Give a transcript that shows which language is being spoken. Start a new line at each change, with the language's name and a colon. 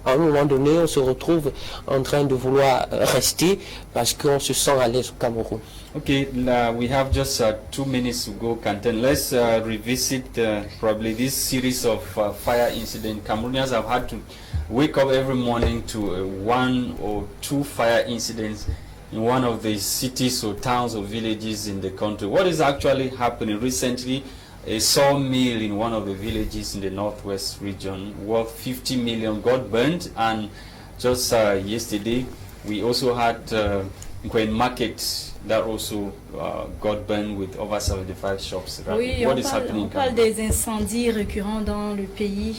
French: À un moment donné, on se retrouve en train de vouloir rester parce qu'on se sent à l'aise au Cameroun.
English: Okay, we have just 2 minutes to go, Kanten. Let's revisit probably this series of fire incidents. Cameroonians have had to wake up every morning to 1 or 2 fire incidents in one of the cities or towns or villages in the country. What is actually happening? Recently, a sawmill in one of the villages in the northwest region worth 50 million got burned, and just yesterday we also had Nkwen Market that also got burned with over 75 shops.
French: Oui, on parle des incendies récurrents dans le pays.